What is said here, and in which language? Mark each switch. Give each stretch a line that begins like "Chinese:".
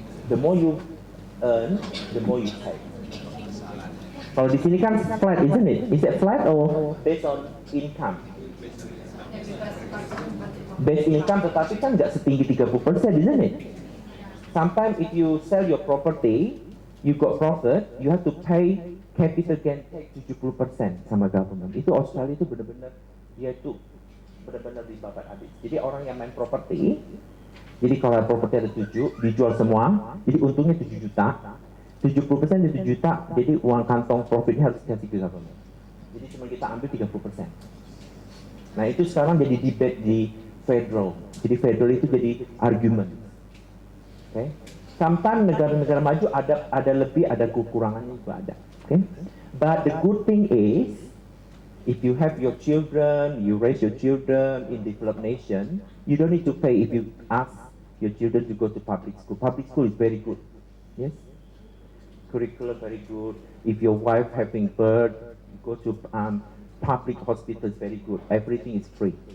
English: The more you earn, the more you pay.
Indonesian: Kalau di sini kan flat,
English: isn't it? Is it flat or based on income? Based income,
Indonesian: tetapi kan nggak setinggi
English: 30%, isn't it? Sometimes if you sell your property, you got profit, you have to pay capital gain tax 70% sama government.
Indonesian: Itu Australia itu benar-benar dia itu benar-benar dibabat habis. Jadi orang yang main properti, jadi kalau properti ada 7, dijual semua, jadi untungnya 7 juta, 70% dari 7 juta, jadi uang kantong profitnya harus dikasih ke government. Jadi cuma kita ambil 30%. Nah itu sekarang jadi debate di federal. Jadi federal itu jadi argument. Okay? Sometimes negara-negara maju ada lebih, ada kekurangannya juga ada.
English: Okay? But the good thing is, if you have your children, you raise your children in developed nation, you don't need to pay if you ask your children to go to public school. Public school is very good. Yes? Curriculum very good. If your wife having birth, go to public hospital is very good. Everything is free.